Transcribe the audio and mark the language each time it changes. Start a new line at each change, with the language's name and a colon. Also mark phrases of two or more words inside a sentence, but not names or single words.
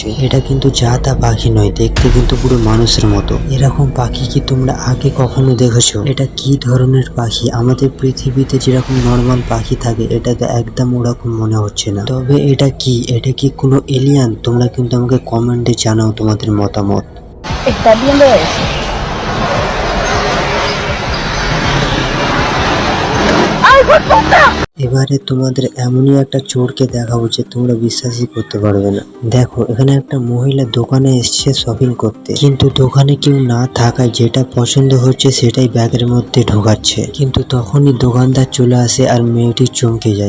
Bangla: এটা কিন্তু যা তা পাখি নয়, দেখতে কিন্তু পুরো মানুষের মতো। এরকম পাখি কি তোমরা আগে কখনো দেখেছো? এটা কি ধরনের পাখি? আমাদের পৃথিবীতে যেরকম নর্মাল পাখি থাকে এটা তো একদম ওরকম মনে হচ্ছে না। তবে এটা কি কোনো এলিয়ান? তোমরা কিন্তু আমাকে কমেন্টে জানাও তোমাদের মতামত।
Spanish: ¿Estás viendo eso? ¡Ay, hijo de puta!
Bangla: এবারে তোমাদের এমনই একটা চোরকে দেখাবো যে তোমরা বিশ্বাসই করতে পারবে না। দেখো, এখানে একটা মহিলা দোকানে এসছে শপিং করতে, কিন্তু দোকানে কেউ না থাকায় যেটা পছন্দ হচ্ছে সেটাই ব্যাগের মধ্যে ঢোকাচ্ছে। কিন্তু তখনই দোকানদার চলে আসে আর মেয়েটি চমকে যায়।